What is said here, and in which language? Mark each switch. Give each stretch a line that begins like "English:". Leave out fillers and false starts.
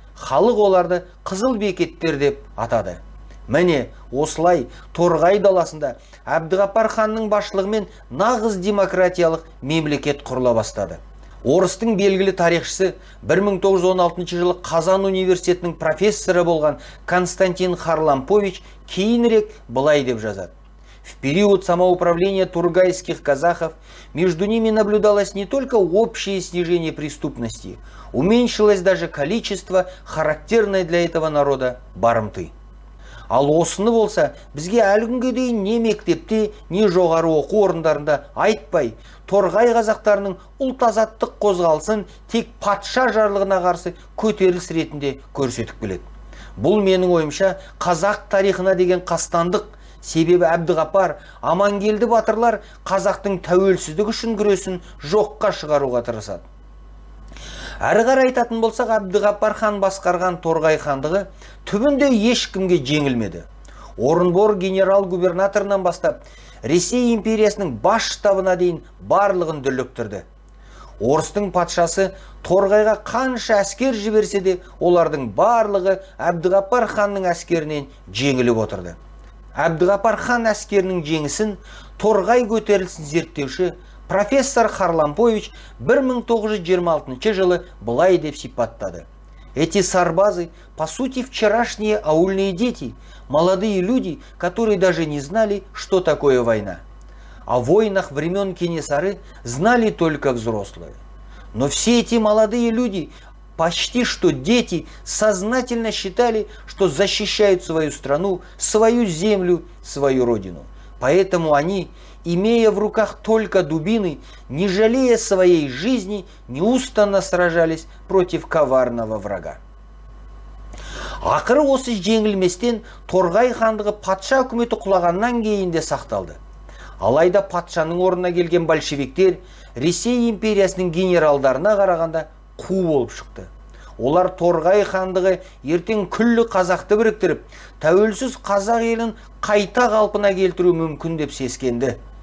Kazakh: Халық оларды қызыл бекеттер деп атады. Міне, осылай Торғай даласында Әбдіғаппар ханның басшылығымен нағыз демократиялық мемлекет құрыла бастады. Орыстың белгілі тарихшысы 1916 жылы Қазан университетінің профессоры болған Константин Харлампович кейінірек былай деп жазады.
Russian: В период самоуправления тургайских казахов между ними наблюдалось не только общее снижение преступности, уменьшилось даже количество характерной для этого народа барымты.
Kazakh: Ал осыны болса, бізге әлі күнге дейін не мектепте, не жоғары оқу орындарында айтпай, Торғай қазақтарының ұлт-азаттық қозғалысын тек патша жарлығына қарсы көтеріліс ретінде көрсетіп келеді. Бұл менің ойымша қазақ тарихына деген қастандық, себебі Әбдіғаппар, Амангелді батырлар қазақтың тәуелсіздік үшін күресін жоққа шығаруға тырысады. Әрі қарай айтатын болсақ, Әбдіғаппар хан басқарған Торғай хандығы түбінде ешкімге жеңілмеді. Орынбор генерал-губернаторынан бастап, Ресей империясының бас штабына дейін барлығын дүрліктірді. Орыстың патшасы Торғайға қанша әскер жіберсе де, олардың барлығы Әбдіғаппар ханның әскерінен жеңіліп отырды. Әбдіғаппар хан әскерінің жеңісін Торғай көтерілісін зерттеуші профессор Харлампович 1926 жылы былай деп сипаттады.
Russian: Эти сарбазы, по сути, вчерашние аульные дети, молодые люди, которые даже не знали, что такое война. О войнах времен Кенесары знали только взрослые. Но все эти молодые люди, почти что дети, сознательно считали, что защищают свою страну, свою землю, свою родину. Поэтому они, имея в руках только дубины, не жалея своей жизни, неустанно сражались против коварного врага.
Kazakh: Ақыры осы жеңілместен Торғай хандығы патша үкіметі құлағаннан кейін де сақталды. Алайда патшаның орнына келген большевиктер Ресей империясының генералдарына қарағанда қу болып шықты. Олар Торғай хандығы ертең күллі қазақты біріктіріп, тәуелсіз қазақ елін қайта қалпына келтіру мүмкін деп сескенді.